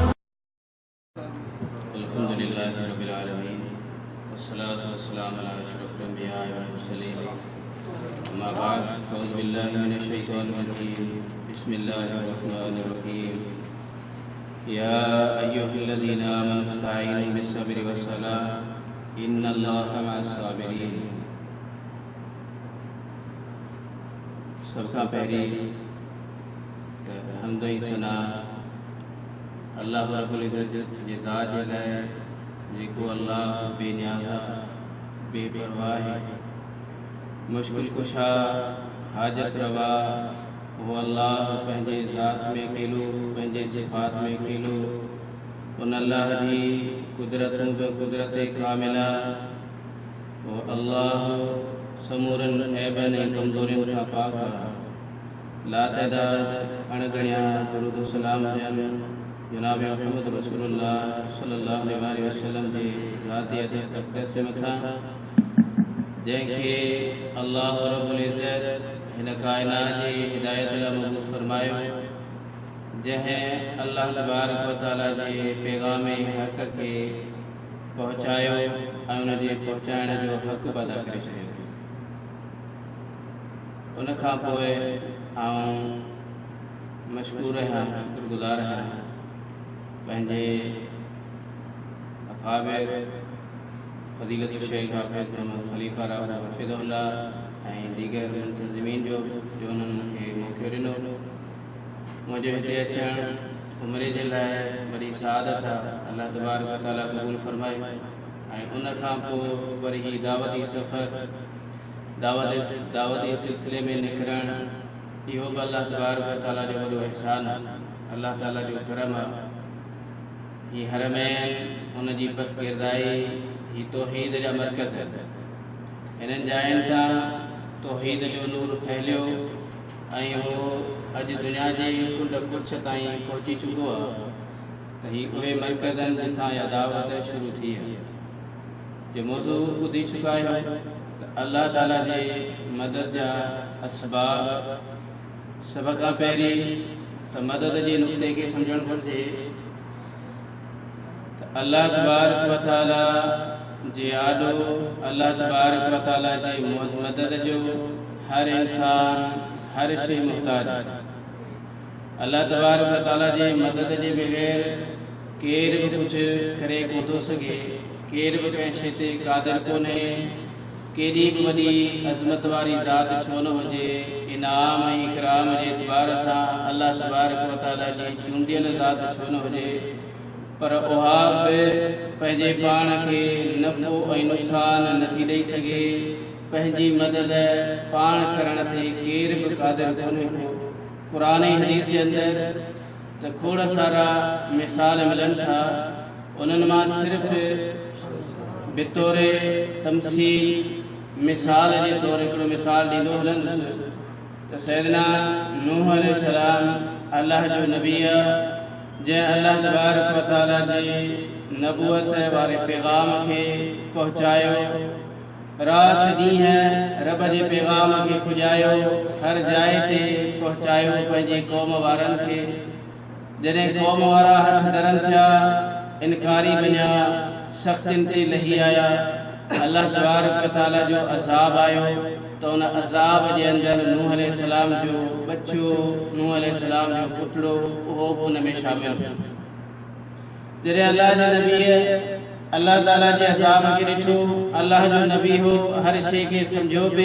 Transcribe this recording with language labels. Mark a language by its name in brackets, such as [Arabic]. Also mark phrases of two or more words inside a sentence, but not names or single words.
[Arabic] الحمد لله رب العالمين والصلاة والسلام على أشرف الأنبياء والمرسلين أما بعد أعوذ بالله من الشيطان الرجيم بسم الله الرحمن الرحيم يا أيها الذين آمنوا استعينوا بالصبر والصلاة إن الله مع الصابرين. [Sindhi] सबका पहरी हमद सना [Arabic] الله رب العزة [Sindhi] जे ज़ात जे लाइ जेको अल्लाह बेनियाज़ बेपरवाह है मुश्किल कुशा हाजत रवा वो अल्लाह पंहिंजे ज़ात में अकेलो पंहिंजे सिफ़ात में अकेलो उन अल्लाह जी कुदरतूं बि कुदरत कामिला वो अल्लाह समूरन ऐबन ऐं कमज़ोरियुनि खां पाक लातइदाद अणगणिया दुरूद सलाम हुजनि जनाब मुहम्मद रसूलुल्लाह [Arabic] صلى الله عليه وسلم [Sindhi] जे ज़ाती अक़दस जे मथां जंहिंखे [Arabic] الله رب العزة [Sindhi] हिन काइनात जी हिदायत लाइ मबूस फरमायो जंहिं [Arabic] الله تبارك وتعالى [Sindhi] जे पैगाम हक़ खे पहुचायो ऐं उन जे पहुचाइण जो हक़ अदा करे छॾियो। उन खां पोइ आउं मशकूर आहियां शुक्रगुज़ार आहियां पंहिंजे अकाबिर फज़ीलत शेख हाफ़िज़ मोहम्मद ख़लीफ़ा राव हफ़िज़हुल्लाह ऐं दीगर मुंतज़िमीन जो उन्हनि मूंखे मौक़ो ॾिनो। मुंहिंजे हिते अचणु उमिरि जे लाइ वॾी सआदत आहे, [Arabic] الله تبارك وتعالى [Sindhi] क़बूल फरमाए। ऐं उन खां पोइ वरी ही दावती सफ़र दावती सिलसिले में निकिरणु इहो बि [Arabic] الله تبارك وتعالى [Sindhi] जो वॾो एहसान आहे, अल्लाह ताला जो करम आहे। ही हरमैन उन जी पसगिरदाई ही तौहीद जा मरकज़ आहिनि। हिननि जायुनि तां तौहीद जो नूर फैलियो ऐं उहो अॼु दुनिया जे कुल कुछ ताईं पहुची चुको आहे त ही उहे मरकज़ आहिनि जिथां इहा दावत शुरू थी आहे। जो मौज़ू ॿुधी चुका आहियो त अल्लाह ताला जे मदद जा असबाब सभ खां पहिरीं त मदद जे नुक़्ते खे सम्झणु घुरिजे त [Arabic] الله تبارك وتعالى [Sindhi] जे आॾो [Arabic] الله تبارك وتعالى [Sindhi] जी मदद जो हर इंसान हर शइ मुहताज आहे। [Arabic] الله تبارك وتعالى [Sindhi] जे मदद जे बग़ैर केर बि कुझु करे कोन थो सघे, केर बि कंहिं शइ ते क़ादिर कोन्हे। केॾी बि वॾी अज़मत वारी ज़ात छो न हुजे, इनाम ऐं इकराम जे एतबार सां [Arabic] الله تبارك وتعالى [Sindhi] जी चूंडियल ज़ात छो न हुजे, पर उहा बि पंहिंजे पाण खे नफ़ो ऐं नुक़सान नथी ॾेई सघे। पंहिंजी मदद पाण करण ते केर बि क़ादिर कोन्हे को। क़ुर ऐं हदीस जे अंदरि त खोड़ सारा मिसाल मिलनि था, उन्हनि मां सिर्फ़ु बितौरे तमसील मिसाल जे तौर हिकिड़ो मिसाल ॾींदो हलंदुसि त सैयदना नूह अलैहिस्सलाम अल्लाह जो नबी आहे, जंहिं [Arabic] الله تبارك وتعالى [Sindhi] जे नबूअत वारे पैगाम खे पहुचायो, राति ॾींहुं रब जे पैगाम खे पुॼायो, हर जाइ ते पहुचायो पंहिंजे क़ौम वारनि खे। जॾहिं क़ौम वारा हथ धरनि थिया, इनकारी बणिया, सख़्तियुनि ते लही आया, अल्लाह तबारक व तआला जो अज़ाब आयो त उन अज़ाब जे अंदरि नूह अलैहिस्सलाम जो बच्चो, नूह अलैहिस्सलाम जो पुटड़ो उहो बि उन में शामिल हो। जॾहिं अल्लाह जे नबीअ अल्लाह ताला जे अज़ाब खे ॾिठो, अल्लाह जो नबी हो, हर शइ खे सम्झो बि